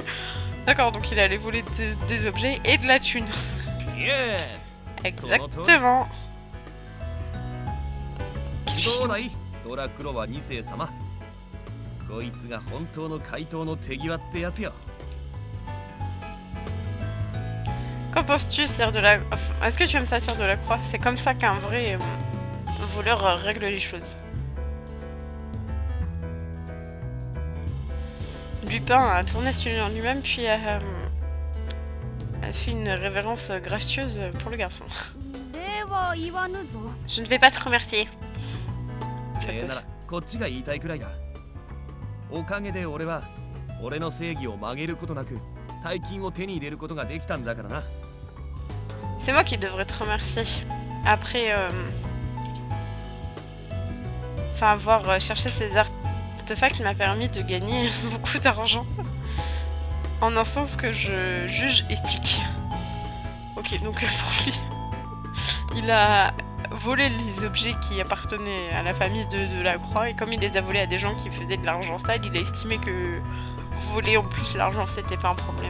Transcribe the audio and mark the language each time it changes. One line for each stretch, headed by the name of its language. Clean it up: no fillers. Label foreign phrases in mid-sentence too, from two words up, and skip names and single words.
French: D'accord, donc il allait voler des objets et de la thune.
Japanese: イエス
French: Exactement. Quel
Japanese: どう
French: film.
Japanese: だいドラクロワ2世様。こいつが本当の怪盗の手際ってやつよ。
French: Qu'en penses-tu, Sire de la... Enfin, est-ce que tu aimes ça, Sire de la Croix? C'est comme ça qu'un vrai voleur règle les choses. Lupin a tourné sur lui-même puis a fait une révérence gracieuse pour le garçon.
Japanese: 礼は言わぬぞ。
French: Je ne vais pas te remercier.
Japanese: それならこっちが言いたいくらいだ。おかげで俺は俺の正義を曲げることなく大金を手に入れることができたんだからな。
French: C'est moi qui devrais te remercier. Après enfin, avoir cherché ces artefacts m'a permis de gagner beaucoup d'argent. En un sens que je juge éthique. Ok, donc pour lui, il a volé les objets qui appartenaient à la famille de la Croix et comme il les a volés à des gens qui faisaient de l'argent sale, il a estimé que voler en plus l'argent c'était pas un problème.